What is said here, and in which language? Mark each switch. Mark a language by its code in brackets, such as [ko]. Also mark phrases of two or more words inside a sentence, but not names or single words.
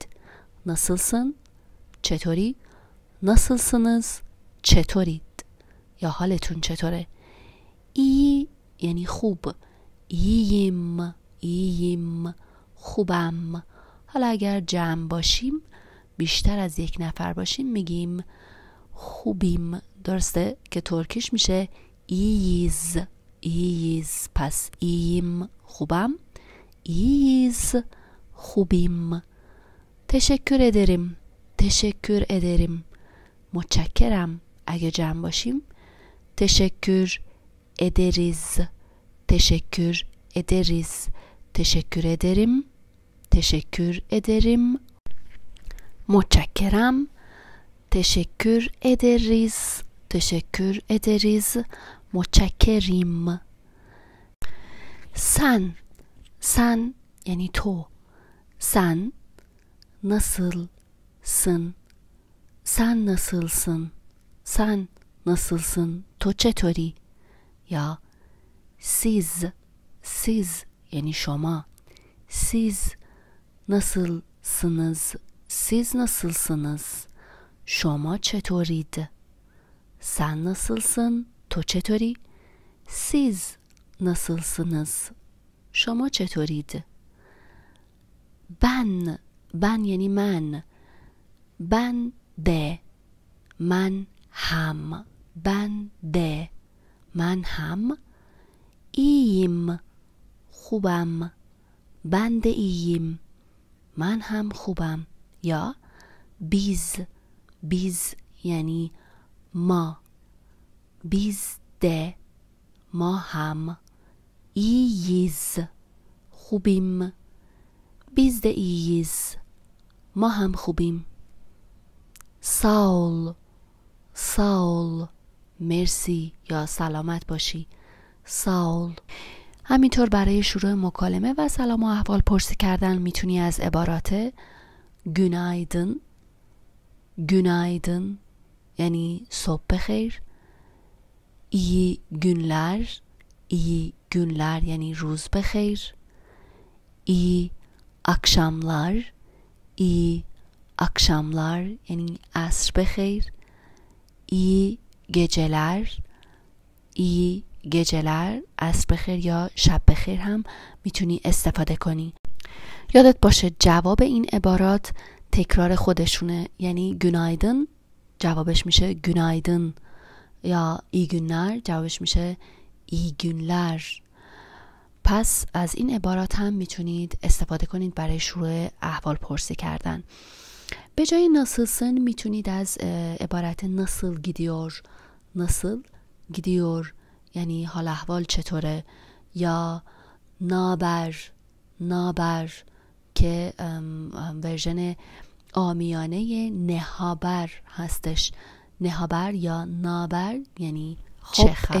[fa] nasılsın چطوری، nasılsınız چطورید یا حالتون چطوره. iyi یعنی خوب، [tr] iyiyim iyiyim [fa] خوبم. حالا اگر جمع باشیم، بیشتر از یک نفر باشیم، میگیم خوبیم. درسته که ترکیش میشه [tr] iyiyiz iyiyiz. [fa] پس iyiyim خوبم، iyiyiz خوبیم. [tr] teşekkür ederim teşekkür ederim [fa] متشکرم. [tr] اگه جمع باشیم teşekkür ederiz teşekkür ederiz. teşekkür ederim teşekkür ederim [fa] متشکرم. [tr] teşekkür ederiz teşekkür ederiz [fa] متشکریم. sen یعنی تو. [tr] sen nasılsın sen nasılsın sen nasılsın [fa] تو چطوری. یا siz یعنی شما. [tr] siz nasılsınız siz nasılsınız [fa] شما چطورید. [tr] sen nasılsın [fa] تو چطوری. [tr] siz nasılsınız [fa] شما چطورید. ben یعنی من. [tr] ben de [fa] من هم. [tr] ben de [fa] من هم. iyiyim خوبم. [tr] ben de iyiyim [fa] من هم خوبم. یا biz یعنی ما. [tr] biz de [fa] ما هم [tr] iyiyiz خوبیم. biz de iyiyiz [fa] ما هم خوبیم. [tr] sağ ol [fa] مرسی یا سلامت باشی. [tr] sağ ol. [fa] همینطور برای شروع مکالمه و سلام و احوال پرسی کردن میتونی از عبارات günaydın یعنی صبح بخیر، [tr] iyi günler [fa] یعنی روز بخیر، [tr] iyi akşamlar [fa] یعنی عصر بخیر، [tr] iyi geceler [fa] عصر بخیر یا شب بخیر هم میتونی استفاده کنی. یادت باشه جواب این عبارات تکرار خودشونه. یعنی günaydın جوابش میشه günaydın، یا [tr] iyi günler [fa] جوابش میشه [tr] iyi günler. [fa] پس از این عبارات هم میتونید استفاده کنید برای شروع احوال پرسی کردن. به جای nasılsın میتونید از عبارت [tr] nasıl gidiyor [fa] یعنی حال احوال چطوره، یا نابر که ورژن عامیانه نهابر هستش. نهابر یا نابر یعنی چه خبر.